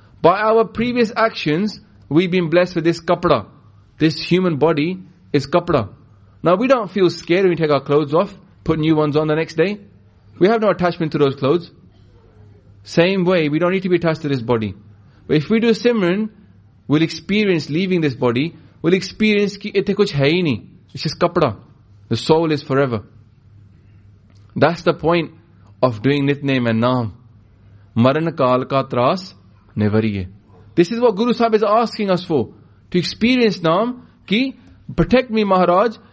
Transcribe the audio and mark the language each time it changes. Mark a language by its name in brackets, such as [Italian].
[English] By our previous actions, we've been blessed with this kapda. This human body is kapda. Now we don't feel scared when we take our clothes off, put new ones on the next day. We have no attachment to those clothes. Same way, we don't need to be attached to this body. But if we do simran, we'll experience leaving this body. We'll experience [Punjabi] ਕਿ ਇੱਥੇ ਕੁਛ ਹੈ ਨਹੀਂ. [English] It's just ਕਪੜਾ. The soul is forever. That's the point of doing nitname and naam. [Punjabi] Maran kaal ka tras nevariye. [English] This is what Guru Sahib is asking us for. To experience naam ki protect me Maharaj.